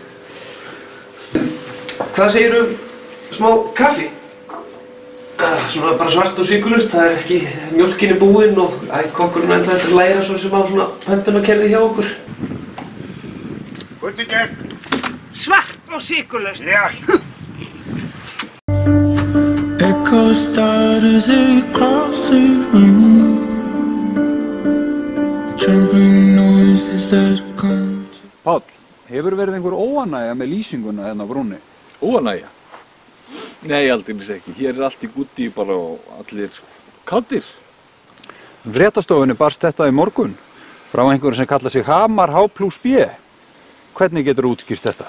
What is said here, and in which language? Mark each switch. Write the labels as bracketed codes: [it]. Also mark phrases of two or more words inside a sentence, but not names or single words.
[is] Hvað segirðu smá kaffi? Svona bara svart og sykurlaust, það er ekki mjólkin er búinn og kokkurinn ennþá eftir að læra svo sem á svona pöntunarkerfi hjá okkur. Hvernig gekk? Svart og sykurlaust. Já. [en] Echo starters across the room, trembling noises that come. [is] Páll, hefur verið einhver óánægja með lýsinguna hérna á brúnni? Óánægja? Nei, aldeilis ekki. Hér er allt í gúddi bara og allir kátir. Fréttastofunni barst þetta í morgun frá einhverjum sem kallar sig Hamar H+B. Hvernig getur útskýrt þetta?